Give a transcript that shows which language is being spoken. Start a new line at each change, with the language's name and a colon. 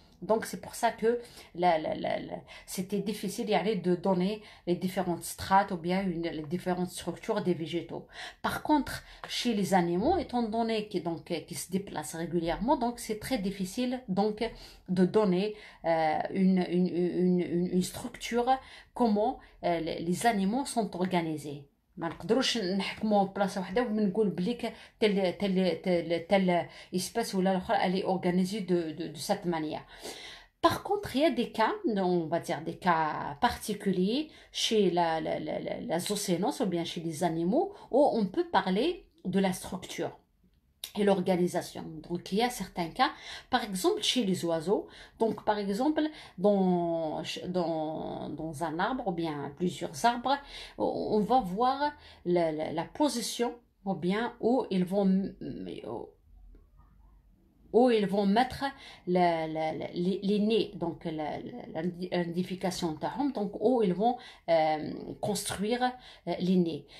French: Donc c'est pour ça que c'était difficile y aller de donner les différentes strates ou bien les différentes structures des végétaux. Par contre, chez les animaux, étant donné qu'ils se déplacent régulièrement, donc c'est très difficile donc de donner une structure, comment les animaux sont organisés.
Arabic: ما نقدروش نحكموا بلاصه واحده ونقول بليك تل espèce ولا الاخرى
French: elle est organisée de cette manière. Par contre, il y a des cas, on va dire des cas particuliers chez la zoocénose ou bien chez les animaux où on peut parler de la structure et l'organisation. Donc, il y a certains cas, par exemple chez les oiseaux, donc par exemple dans un arbre ou bien plusieurs arbres, on va voir la position ou bien où ils vont mettre les nids, donc l'identification تاعهم, donc où ils vont construire les nids.